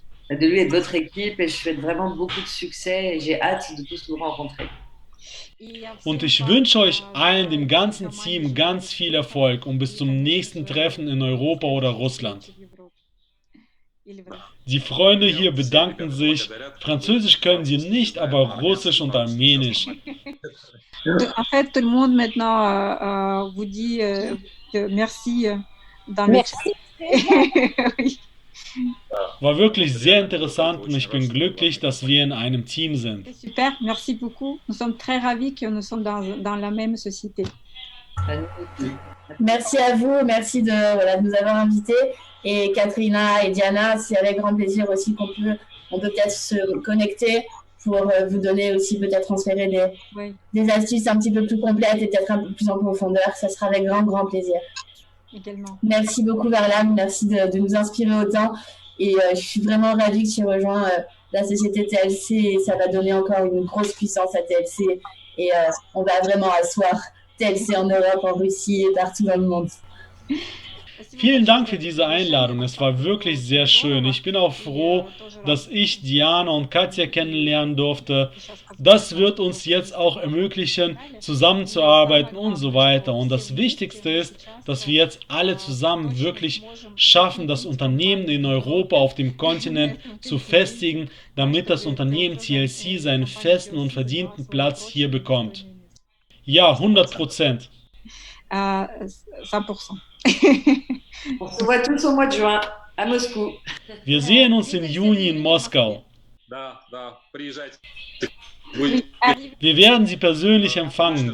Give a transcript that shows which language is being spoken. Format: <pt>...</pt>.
<fr>De lui et de votre équipe et je souhaite vraiment beaucoup de succès et j'ai hâte de tous vous rencontrer.</fr> <de>Und ich wünsche euch allen, dem ganzen Team, ganz viel Erfolg und bis zum nächsten Treffen in Europa oder Russland. Die Freunde hier bedanken sich. Französisch können sie nicht, aber Russisch und Armenisch.</de> <fr>En fait, tout le monde maintenant vous dit merci dans le chat. Oui.</fr> <de>War wirklich sehr interessant und ich bin glücklich, dass wir in einem Team sind.</de> <fr>Super, merci beaucoup. Nous sommes très ravis que nous sommes dans la même société. Merci à vous, merci de nous avoir invités. Et Katrina et Diana, c'est avec grand plaisir aussi qu'on peut peut-être se connecter pour vous donner aussi, peut-être transférer des astuces un petit peu plus complètes et peut-être un peu plus en profondeur. Ça sera avec grand, grand plaisir. Également. Merci beaucoup Varlam, merci de nous inspirer autant et je suis vraiment ravie que tu rejoins la société TLC et ça va donner encore une grosse puissance à TLC et on va vraiment asseoir TLC en Europe, en Russie et partout dans le monde.</fr> <de>Vielen Dank für diese Einladung. Es war wirklich sehr schön. Ich bin auch froh, dass ich Diana und Katja kennenlernen durfte. Das wird uns jetzt auch ermöglichen, zusammenzuarbeiten und so weiter. Und das Wichtigste ist, dass wir jetzt alle zusammen wirklich schaffen, das Unternehmen in Europa auf dem Kontinent zu festigen, damit das Unternehmen TLC seinen festen und verdienten Platz hier bekommt. Ja, 100%. 100%.</de> <fr>On se voit tous au mois de juin à Moscou.</fr> <de>Wir sehen uns im Juni in Moskau.</de> <ru>Да, приезжайте.</ru> <fr>Oui, allez,</fr> <de>Wir werden Sie persönlich empfangen.</de>